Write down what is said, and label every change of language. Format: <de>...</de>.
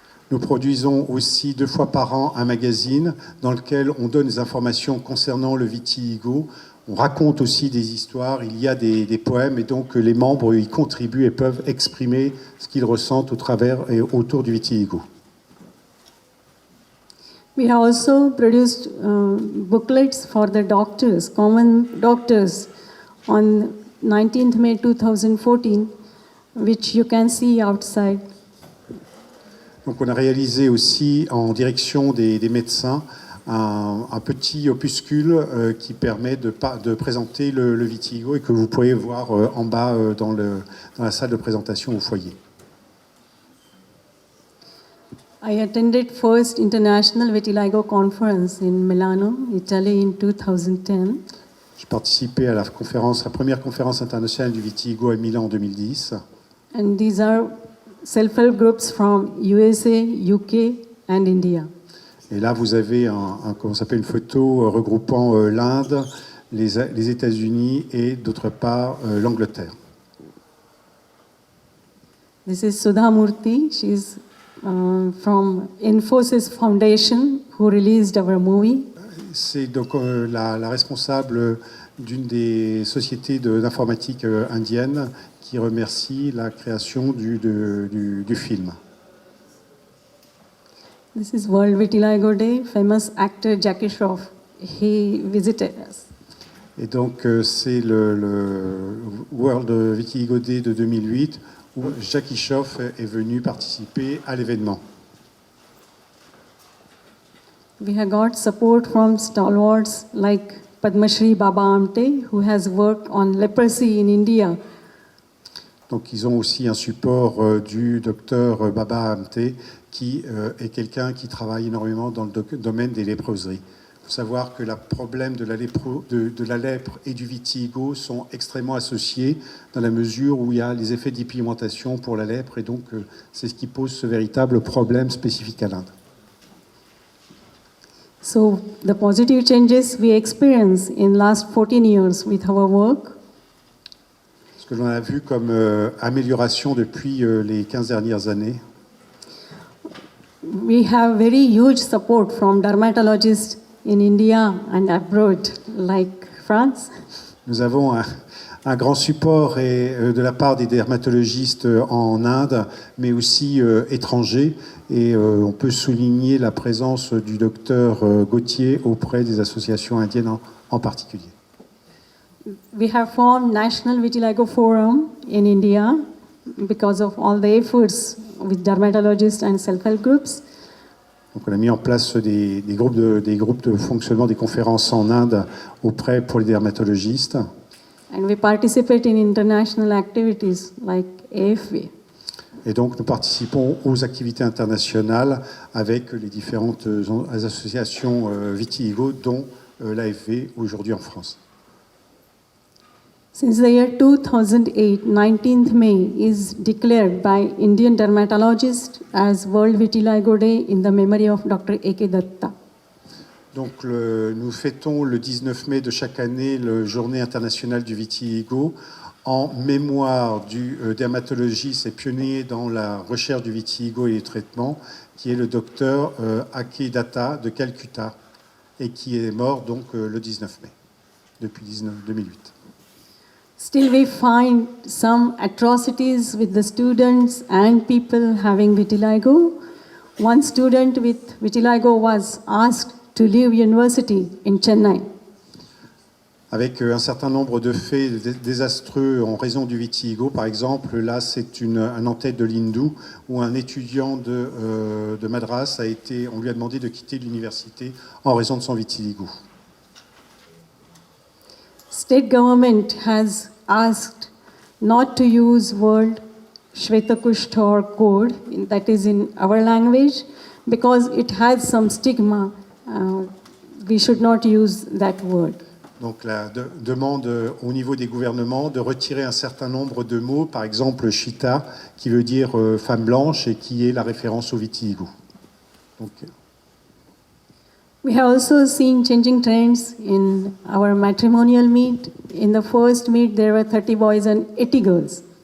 <fr>Nous produisons aussi 2 fois par an un magazine dans lequel on donne des informations concernant le vitiligo On raconte aussi des histoires, il y a des poèmes, et donc les membres y contribuent et peuvent exprimer ce qu'ils ressentent au travers et autour du vitiligo.</fr> <en>We have also produced booklets for the doctors, common doctors, on 19th May 2014, which you can see outside.</en> <fr>Donc on a réalisé aussi en direction des médecins un petit opuscule qui permet de présenter le vitiligo et que vous pouvez voir en bas dans la salle de présentation au foyer.</fr> <en>I attended first International Vitiligo Conference in Milano, Italy in 2010.</en> <fr>J'ai participé à la première conférence internationale du vitiligo à Milan en 2010.</fr> <en>And these are self-help groups from USA, UK and India.</en> <fr>Et là, vous avez comment s'appelle, une photo regroupant l'Inde, les États-Unis et d'autre part l'Angleterre.</fr> <en>This is Sudha Murthy. She's from Infosys Foundation, who released our movie.</en> <fr>C'est donc la responsable d'une des sociétés d'informatique indiennes qui remercie la création du film.</fr> <en>This is World Vitiligo Day. Famous actor Jackie Shroff, he visited us.</en> <fr>Et donc c'est le World Vitiligo Day de 2008 où Jackie Shroff est venu participer à l'événement.</fr> <en>We have got support from stalwarts like Padma Shri Baba Amte, who has worked on leprosy in India.</en> <fr>Donc ils ont aussi un support du docteur Baba Amte, qui est quelqu'un qui travaille énormément dans le domaine des léproseries. Il faut savoir que le problème de la lèpre et du vitiligo sont extrêmement associés dans la mesure où il y a les effets d'hypigmentation pour la lèpre, et donc c'est ce qui pose ce véritable problème spécifique à l'Inde.</fr> <en>So the positive changes we experience in last 14 years with our work,</en> <fr>Ce que l'on a vu comme amélioration depuis les 15 dernières années,</fr> <en>we have very huge support from dermatologists in India and abroad, like France.</en> <fr>nous avons un grand support de la part des dermatologistes en Inde, mais aussi étrangers. Et on peut souligner la présence du docteur Gauthier auprès des associations indiennes en particulier.</fr> <en>We have formed National Vitiligo Forum in India because of all the efforts with dermatologists and self-help groups.</en> <fr>Donc on a mis en place des groupes de fonctionnement, des conférences en Inde pour les dermatologistes.</fr> <en>And we participate in international activities like AFV.</en> <fr>Et donc nous participons aux activités internationales avec les différentes associations vitiligo, dont l'AFV aujourd'hui en France.</fr> <en>Since the year 2008, 19th May is declared by Indian dermatologists as World Vitiligo Day in the memory of Dr. A.K. Datta.</en> <fr>Donc nous fêtons le 19 mai de chaque année la Journée internationale du vitiligo en mémoire du dermatologiste et pionnier dans la recherche du vitiligo et les traitements, qui est le docteur A.K. Datta de Calcutta, et qui est mort donc le 19 mai, depuis 2008.</fr> <en>Still, we find some atrocities with the students and people having vitiligo. One student with vitiligo was asked to leave university in Chennai.</en> <fr>Avec un certain nombre de faits désastreux en raison du vitiligo. Par exemple, là, c'est un en-tête de l'Hindou où un étudiant de Madras on lui a demandé de quitter l'université en raison de son vitiligo.</fr> <en>State government has asked not to use word Shvetakushthor code, that is in our language, because it has some stigma. We should not use that word.</en> <fr>Donc la demande au niveau des gouvernements de retirer un certain nombre de mots, par exemple Shita, qui veut dire femme blanche et qui est la référence au vitiligo. Donc,</fr> <en>We have also seen changing trends in our matrimonial meet. In the first meet, there were 30 boys and 80 girls.</en>